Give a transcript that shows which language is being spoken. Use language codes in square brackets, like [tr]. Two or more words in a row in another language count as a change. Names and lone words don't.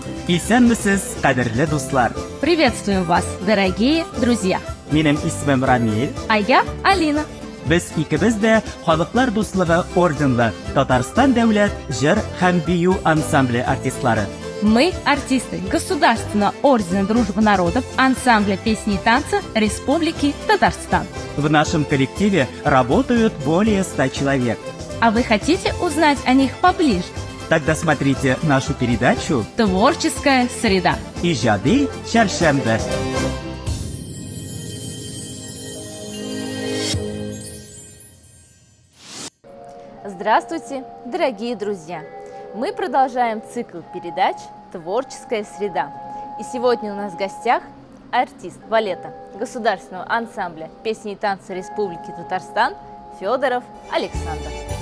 [tt] Исәнмесез, кадерле дуслар. [ru] Приветствуем вас, дорогие друзья! [tt] Минем исмем Рамил. [ru] А я Алина. [tt] Без икебез дә Халыклар дуслыгы орденлы Татарстан дәүләт җыр һәм бию ансамбле артистлары. [ru] Мы артисты Государственного ордена Дружбы народов ансамбля песни и танца Республики Татарстан. В нашем коллективе работают более 100 человек. А вы хотите узнать о них поближе? Тогда смотрите нашу передачу Творческая среда. [tt] «Иҗади чәршәмбе». [ru] Здравствуйте, дорогие друзья! Мы продолжаем цикл передач «Творческая среда». И сегодня у нас в гостях артист балета Государственного ансамбля песни и танца Республики Татарстан Федоров Александр.